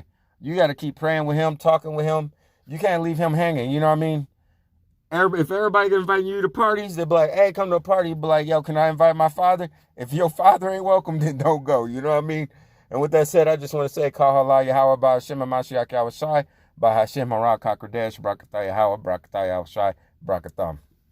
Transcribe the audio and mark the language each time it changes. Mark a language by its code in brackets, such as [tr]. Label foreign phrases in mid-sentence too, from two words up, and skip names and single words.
[en] You got to keep praying with him, talking with him. You can't leave him hanging, you know what I mean? If everybody inviting you to parties, they'll be like, hey, come to a party. You'll be like, yo, can I invite my father? If your father ain't welcome, then don't go. You know what I mean? And with that said, I just want to say, [he] כל הלל יהוה בשם משיח יהושע, בהשם רוח הקודש, ברכתה יהוה, ברכתה יהושע, ברכתם.